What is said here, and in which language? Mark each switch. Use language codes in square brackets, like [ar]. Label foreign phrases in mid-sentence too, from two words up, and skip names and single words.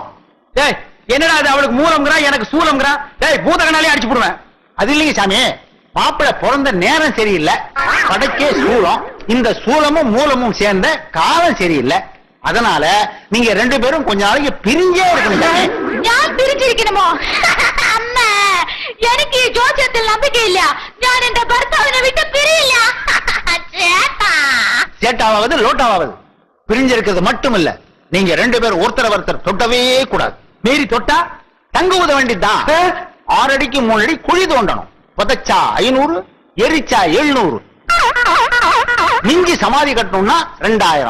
[ta] டேய், என்னடா அது? அவளுக்கு மூலம்ங்கறா, எனக்கு சூலம்ங்கறா. டேய், பூத கண்ணாலே அடிச்சு போடுவேன். அது இல்லைங்க சாமி, மாப்பிள்ளை பிறந்த நேரம் சரியில்லை, படைக்கே சூலம். இந்த சூலமும் மூலமும் சேர்ந்த காலம் சரியில்லை. அதனால நீங்க 2 பேரும் கொஞ்ச நாளைக்கு பிரிஞ்சே இருக்கணும் சாமி. [ml] ഞാൻ പിരിച്ചിരിക്കണമോ? അമ്മ, എനിക്ക് ഈ ജോസ്യത്തിൽ നம்பிക്കയില്ല. ഞാൻ എന്റെ ഭർത്താവിനെ വിട്ട് പിരിയില്ല. ചേട്ടാ, [ta] சேட்டாவது லோட்டாவது பிரிஞ்சிருக்கிறது மட்டும் இல்ல, நீங்க 2 பேரும் ஒருத்தர் தொட்டவே கூடாது. மீறி தொட்டா தங்குவத வேண்டிதான். 6 அடிக்கு 3 அடி குழி தோண்டணும். புதைச்சா 500, எரிச்சா 700. மிஞ்சி சமாதி கட்டணும்னா 2000.